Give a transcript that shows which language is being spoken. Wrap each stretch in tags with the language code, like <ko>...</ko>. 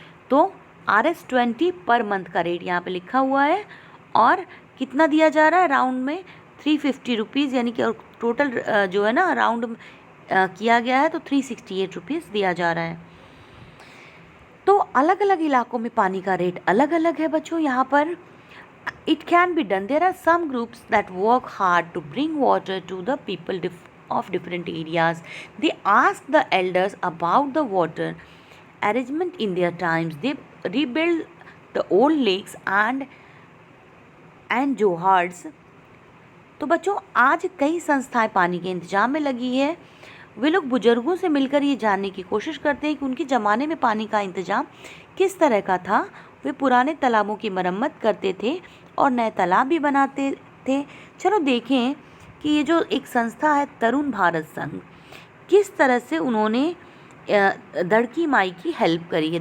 <hi>तो RS20 per month का rate यहाँ पे लिखा हुआ है, और कितना दिया जा रहा है, राउंड में 350 रुपीज़, यानी कि टोटल जो है ना राउंड किया गया है तो 368 रुपीज़ दिया जा रहा है। तो अलग अलग इलाकों में पानी का रेट अलग अलग है बच्चों। यहाँ पर</hi> <en>it can be done. There are some groups that work hard to bring water to the people of different areas. They ask the elders about the water arrangement in their times. They rebuild the old lakes and johars.</en> <hi>तो बच्चों, आज कई संस्थाएं पानी के इंतजाम में लगी है। वे लोग बुजुर्गों से मिलकर ये जानने की कोशिश करते हैं कि उनके ज़माने में पानी का इंतजाम किस तरह का था। वे पुराने तालाबों की मरम्मत करते थे और नए तालाब भी बनाते थे। चलो देखें कि ये जो एक संस्था है तरुण भारत संघ, किस तरह से उन्होंने दड़की माई की हेल्प करी है।</hi>